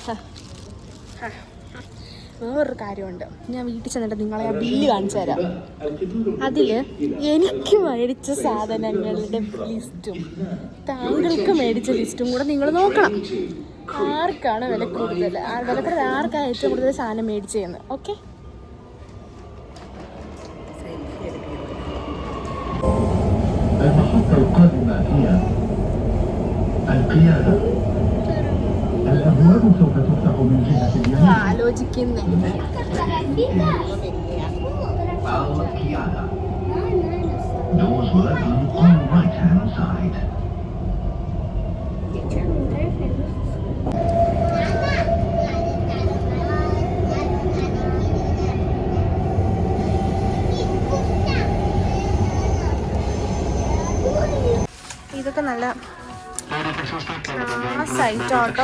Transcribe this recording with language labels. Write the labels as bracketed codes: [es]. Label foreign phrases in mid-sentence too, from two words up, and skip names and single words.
[ml] വേറൊരു കാര്യമുണ്ട്, ഞാൻ വീട്ടിൽ ചെന്നിട്ട് നിങ്ങളെ ആ ബില്ല് കാണിച്ചു തരാം. അതിൽ എനിക്ക് മേടിച്ച സാധനങ്ങളുടെ ലിസ്റ്റും താങ്കൾക്ക് മേടിച്ച ലിസ്റ്റും കൂടെ നിങ്ങൾ നോക്കണം. ആർക്കാണ് വില കൂടുതൽ, ആർക്കാണ് ഏറ്റവും കൂടുതൽ സാധനം മേടിച്ചതെന്ന്. ഓക്കെ, [ar] المحطة القادمة هي القيادة. الأبواب سوف تفتح من جهة اليمين. [ml] ആലോചിക്കുന്നേ. [ar] القيادة. [en] Doors will open on the right-hand side. [ml] ഇതൊക്കെ നല്ല സൈറ്റ് ആട്ടോ.